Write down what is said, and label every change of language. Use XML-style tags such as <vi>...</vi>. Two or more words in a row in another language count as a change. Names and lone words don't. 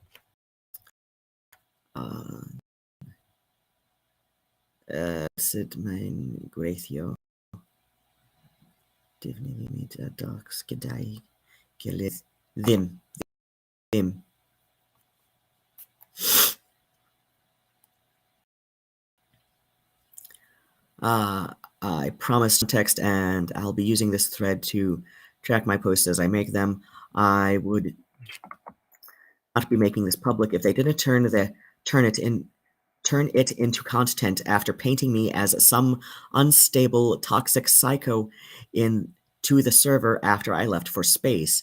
<cy>Sut mae'n gweithio? Defnyddio</cy> <en>media docs</en> <cy>gyda'i gilydd. Ddim. Ddim.</cy> <en>I promised text, and I'll be using this thread to track my posts as I make them. I would not be making this public if they didn't turn it into content after painting me as some unstable, toxic psycho into the server after I left for space.</en>